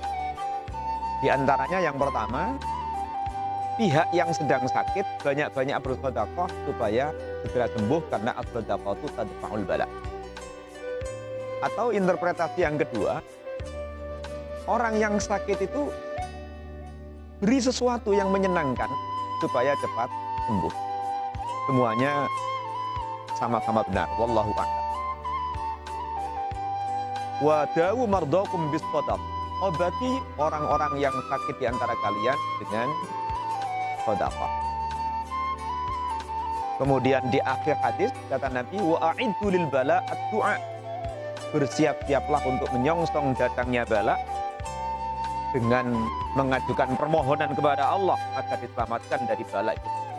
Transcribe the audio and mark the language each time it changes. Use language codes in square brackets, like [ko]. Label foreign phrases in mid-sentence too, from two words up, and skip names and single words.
[id] Di antaranya yang pertama, pihak yang sedang sakit banyak-banyak bersedekah supaya segera sembuh karena as-shadaqah itu [ar] تدفع البلاء. [id] Atau interpretasi yang kedua, orang yang sakit itu beri sesuatu yang menyenangkan supaya cepat sembuh. Semuanya sama-sama benar. [ar] والله أعلم. وداووا مرضاكم بالصدقة. [id] Obati orang-orang yang sakit di antara kalian dengan sedekah. Kemudian di akhir hadis kata Nabi, [ar] وأعدوا للبلاء الدعاء. [id] Bersiap-siaplah untuk menyongsong datangnya bala dengan mengajukan permohonan kepada Allah agar diselamatkan dari bala itu.